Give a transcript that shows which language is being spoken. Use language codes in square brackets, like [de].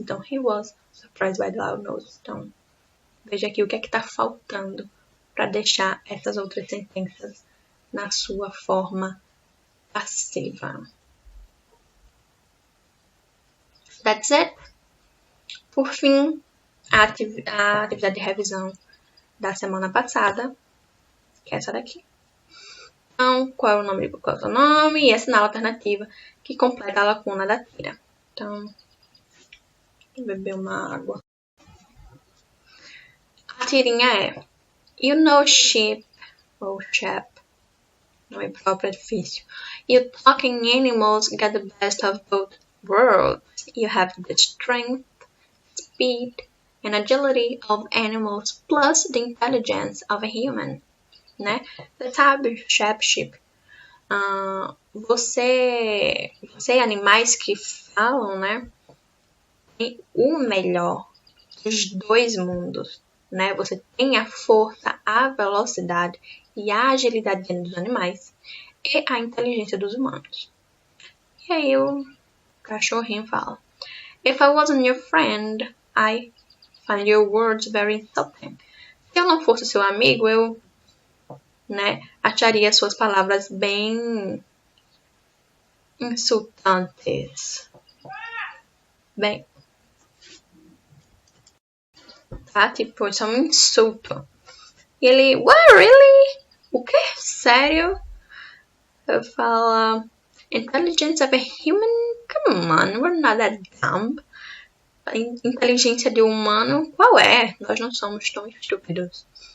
[en] Então, he was surprised by the loud noise. [pt] Então, veja aqui o que é que tá faltando para deixar essas outras sentenças na sua forma passiva. [en] That's it. [pt] Por fim, a atividade de revisão da semana passada, que é essa daqui. Então, qual é o seu nome e essa na alternativa que completa a lacuna da tira. Então, vou beber uma água. A tirinha é [en] You know sheep, [pt] ou chap, nome próprio é difícil. [en] You talking animals get the best of both worlds. You have the strength, speed, and agility of animals plus the intelligence of a human. [pt] Né? Você sabe, sheep. Você e animais que falam, né? Tem o melhor dos dois mundos, né? Você tem a força, a velocidade e a agilidade dos animais e a inteligência dos humanos. E aí o cachorrinho fala: [en] If I wasn't your friend, I find your words very insulting. [pt] Se eu não fosse seu amigo, eu, né, acharia suas palavras bem insultantes. Bem, tá? Tipo, isso é um insulto. E ele, [en] what, really? [pt] O quê? Sério? Eu falo, [en] intelligence of a human? Come on, we're not that dumb. [pt] A inteligência de um humano, qual é? Nós não somos tão estúpidos.